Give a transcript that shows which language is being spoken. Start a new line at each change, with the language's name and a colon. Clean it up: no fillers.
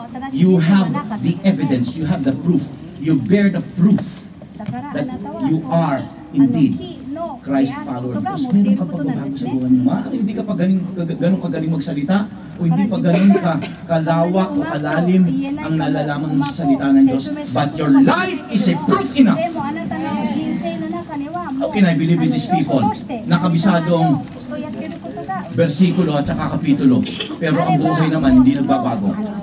English: You have the evidence, you have the proof, you bear the proof that you are indeed Christ follower. Because
Filipino: meron ka pagbabago sa buhay mo. Maaaring hindi ka pa ganun kagaling magsalita o hindi pa ganun kalawak o kalalim ang nalalaman mo sa salita ng Diyos.
English: But your life is a proof enough. How can I believe in these people?
Filipino: Nakabisadong versikulo at saka kapitulo. Pero ang buhay naman hindi nagbabago.